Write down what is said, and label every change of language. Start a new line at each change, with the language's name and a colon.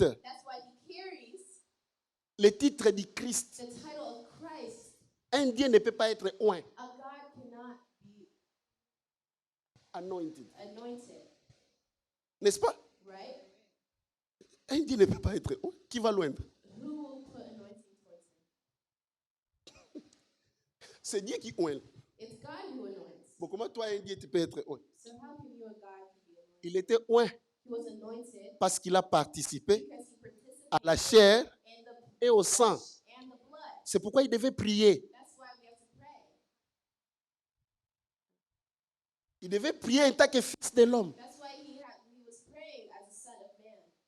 English: That's why he carries
French: le titre du Christ.
English: the title of Christ.
French: Un Dieu ne peut pas être oint,
English: A God cannot be anointed. anointed,
French: N'est-ce pas?
English: right?
French: Un Dieu ne peut pas être oint. Qui va l'oindre?
English: Who will put anointing towards him?
French: C'est Dieu qui oint.
English: It's God who anoints.
French: Bon, comment toi, un Dieu, tu peux être oint?
English: So how can you, a God, can be anointed?
French: Il était oint
English: He was anointed
French: parce qu'il a participé
English: because he participated
French: à la chair
English: in the
French: et au sang.
English: flesh and the blood.
French: C'est pourquoi il devait prier.
English: That's why we have to pray.
French: Il devait prier en tant que fils de l'homme.
English: That's why he was praying as a son of man.